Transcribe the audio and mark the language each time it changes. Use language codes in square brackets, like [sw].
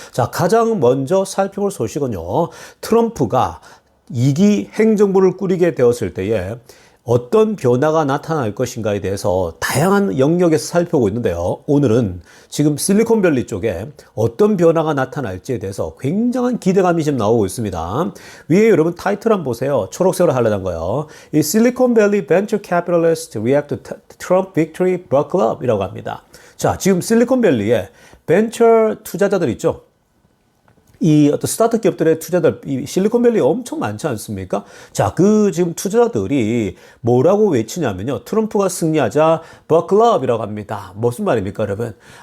[ko] 자, 가장 먼저 살펴볼 소식은요, 트럼프가 2기 행정부를 꾸리게 되었을 때에 어떤 변화가 나타날 것인가에 대해서 다양한 영역에서 살펴보고 있는데요. 오늘은 지금 실리콘밸리 쪽에 어떤 변화가 나타날지에 대해서 굉장한 기대감이 지금 나오고 있습니다. 위에 여러분 타이틀 한번 보세요. 초록색으로 하려던 거요. [en] 이 실리콘밸리 Venture Capitalists React to Trump Victory Buckle Up 이라고 합니다. [ko] 자, 지금 실리콘밸리에 벤처 투자자들 있죠. 이 어떤 스타트업 기업들의 투자들, 이 실리콘밸리 엄청 많지 않습니까? 자, 그 지금 투자자들이 뭐라고 외치냐면요. 트럼프가 승리하자 버클럽이라고 합니다. 무슨 말입니까, 여러분?